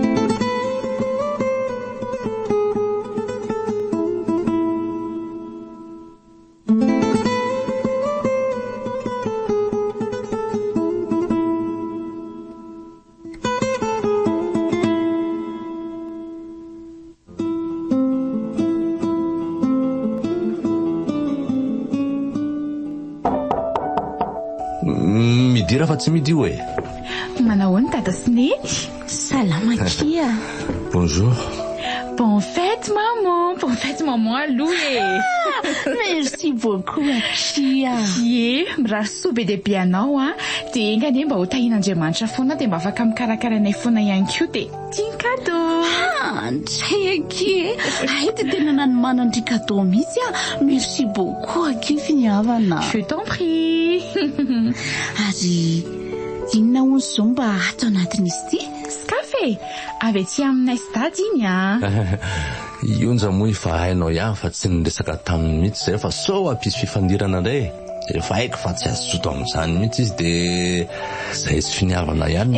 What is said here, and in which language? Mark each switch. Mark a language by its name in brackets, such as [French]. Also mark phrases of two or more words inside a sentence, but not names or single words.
[Malagasy] Midira fa tsy midi io e. Manao ny dada sy neny. Salama kia. [French] Bonjour. Bonne fête maman, bonne fête maman aloha Merci beaucoup Akia. [Malagasy] Mirary soa be dia be anao dia engany mba ho tahian'Andriamanitra foana dia mba afaka mikarakaranay foana ihany koa dia tiany cadeau. Ndray Akia, ay dia tena nanomanandry cadeau mihitsy [French] Merci beaucoup [Malagasy] Akia finiavana. [French] Je t'en prie. [Malagasy] Ary inona hono izao mba ato anatin'izy ity? Skafe avy aty aminay sy dady iny Ionja moa efa hainao ihany fa tsy niresaka taminy mihitsy zay fa sao ampisy fifandirana indray efa haiko fa tsy azo soto amin'izany mihitsy izy dia izay tsy finiavana ihany.